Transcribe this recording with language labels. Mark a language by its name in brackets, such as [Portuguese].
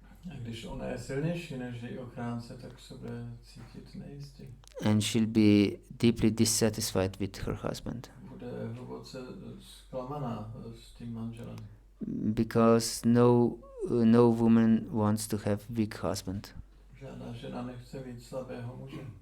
[Czech] A když ona je silnější než její ochránce, tak se bude cítit nejistě. [English] And she'll be deeply dissatisfied with her husband. [Czech] Bude hluboce zklamaná s tím manželem. [English] Because no woman wants to have weak husband. [Czech] Žádná žena nechce mít slabého muže.